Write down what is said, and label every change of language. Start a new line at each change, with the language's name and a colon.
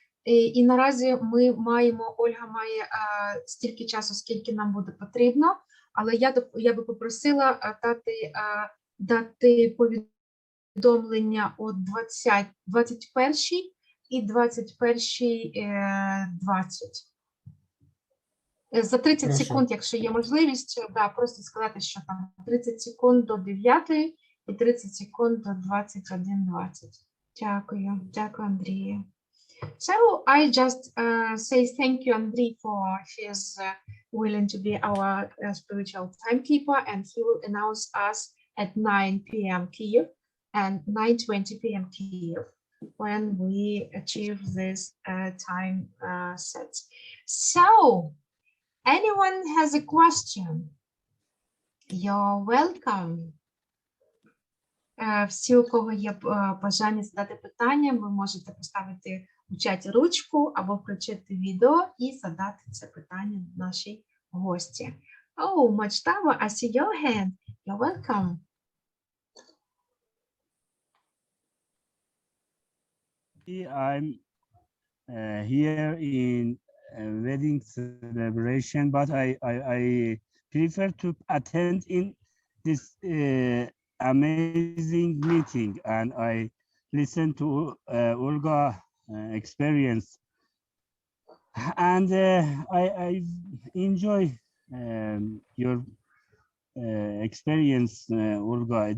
Ukrainian: І наразі Ольга має стільки часу, скільки нам буде потрібно, але я би попросила дати повідомлення о 21 і 21:20. За 30
Russian: Хорошо.
Ukrainian: секунд, якщо є можливість, да, просто сказати, що там 30 секунд до 9 і 30 секунд до 21:20. Дякую, Андрію.
English: So I just say thank you, Andrei, for his willing to be our spiritual timekeeper, and he will announce us at 9 p.m. Kyiv and 9:20 p.m. Kyiv when we achieve this time set. So, anyone has a question? You're welcome.
Ukrainian: Всі, у кого є бажання задати питання, ви можете поставити у чаті ручку або включити відео і задати це питання нашій гості.
English: Oh, Majtaba, I see your hand. You're welcome. I'm here in a wedding celebration, but I prefer to attend in this amazing meeting, and I listen to Olga experience, and I enjoy your experience, Olga.